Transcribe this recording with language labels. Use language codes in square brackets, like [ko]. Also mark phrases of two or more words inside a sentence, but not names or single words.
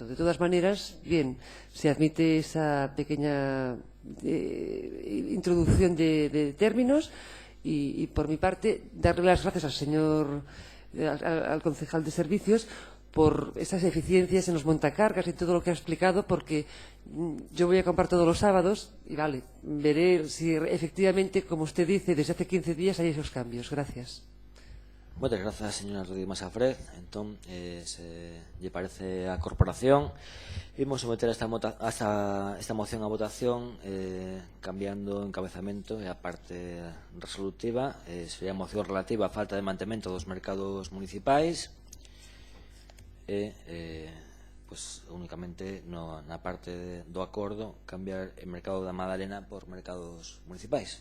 [es] De todas maneras, bien, se admite esa pequeña introducción de términos y por mi parte, darle las gracias al señor al concejal de servicios por esas eficiencias en los montacargas y todo lo que ha explicado, porque yo voy a comprar todos los sábados y vale, veré si efectivamente, como usted dice, desde hace 15 días hay esos cambios. Gracias. Muchas gracias, señora Rodríguez Masafré. [gl] Entonces, lle parece a corporación. Imos someter esta moción a votación cambiando o encabezamento e a parte resolutiva. Sería a moción relativa á falta de mantemento dos mercados municipais pues únicamente na parte do acordo cambiar [es] el mercado [gl] da Madalena por mercados municipais.